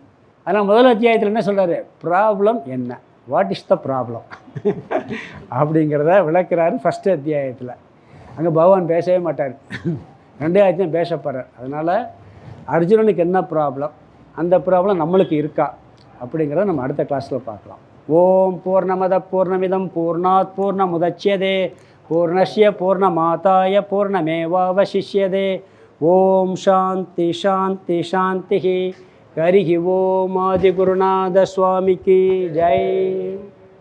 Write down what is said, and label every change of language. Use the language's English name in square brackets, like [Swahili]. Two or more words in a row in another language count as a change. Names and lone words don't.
[Tamil] அதனால் முதல் அத்தியாயத்தில் என்ன சொல்கிறாரு? ப்ராப்ளம் என்ன, [English] what is the problem [Tamil] அப்படிங்கிறத விளக்குறாரு ஃபஸ்ட்டு அத்தியாயத்தில். அங்கே பகவான் பேசவே மாட்டார், 2 அத்தியாயம் பேச போகிறார். அதனால் அர்ஜுனனுக்கு என்ன ப்ராப்ளம், அந்த ப்ராப்ளம் நம்மளுக்கு இருக்கா அப்படிங்கிறத நம்ம அடுத்த கிளாஸில் பார்க்கலாம். [Sanskrit] ओम् पूर्णमद पूर्णमिदम् पूर्णात् पूर्णमुदच्यते पूर्णस्य पूर्णमादाय पूर्णमेवावशिष्यते. ओम् शान्ति शान्ति शान्ति. [Tamil] ஹரி ஓம் ஆதிகுருநாத சுவாமிக்கு ஜெய்.